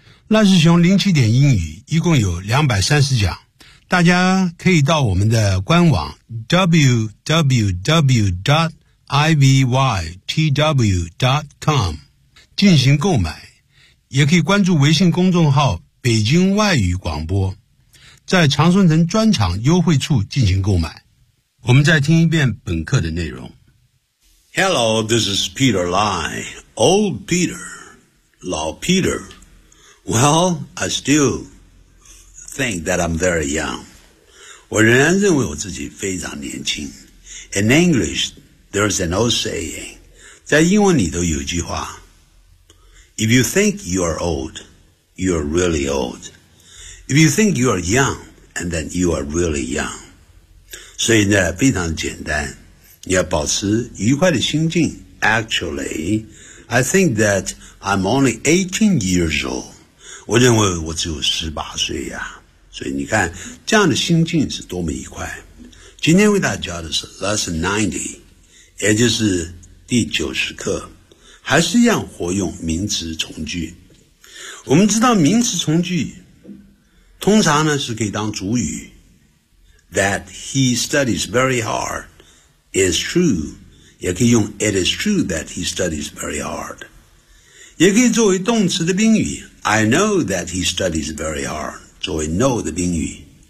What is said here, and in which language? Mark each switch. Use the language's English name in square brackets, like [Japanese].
[Chinese] 赖世雄07点英语一共有230讲，大家可以到我们的官网 www.ivytw.com 进行购买，也可以关注微信公众号北京外语广播，在长春藤专场优惠处进行购买。我们再听一遍本课的内容。 [English] Hello, this is Peter Lai, old Peter, 老 Peter. Well, I still think that I'm very young. [Chinese] 我仍然认为我自己非常年轻。 [English] In English, there's an old saying. [Chinese] 在英文里头有句话。 [English] If you think you are old, you are really old. If you think you are young, and then you are really young. [Chinese] 所以呢，非常简单。你要保持愉快的心境。 [English] Actually, I think that I'm only 18 years old. [Chinese] 我认为我只有18岁呀。所以你看这样的心境是多么愉快。今天为大家教的是 Lesson 90, 也就是第90课，还是一样活用名词从句。我们知道名词从句通常呢是可以当主语， [English] That he studies very hard is true, [Chinese] 也可以用 [English] It is true that he studies very hard, [Chinese] 也可以作为动词的宾语， [English] I know that he studies very hard,作为 know 的宾语。